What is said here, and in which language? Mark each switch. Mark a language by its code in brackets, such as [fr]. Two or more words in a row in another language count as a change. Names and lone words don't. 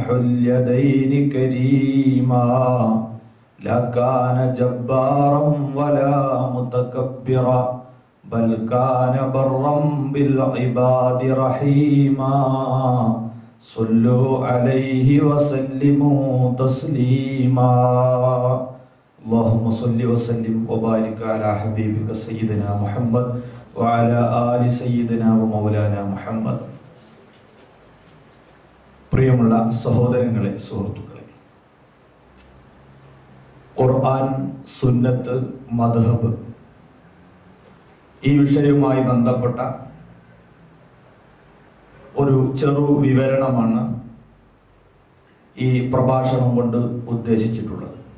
[ar] اليدين كريما لا كان جبارا ولا متكبرا بل كان برا بالعباد رحيما صلوا عليه وسلموا تسليما اللهم صل وسلم وبارك على حبيبك سيدنا محمد وعلى آل سيدنا ومولانا محمد. [ml] പ്രിയമുള്ള സഹോദരങ്ങളെ, സുഹൃത്തുക്കളെ, ഖുർആൻ, സുന്നത്ത്, മദ്ഹബ് ഈ വിഷയവുമായി ബന്ധപ്പെട്ട ഒരു ചെറു വിവരണമാണ് ഈ പ്രഭാഷണം കൊണ്ട് ഉദ്ദേശിച്ചിട്ടുള്ളത്.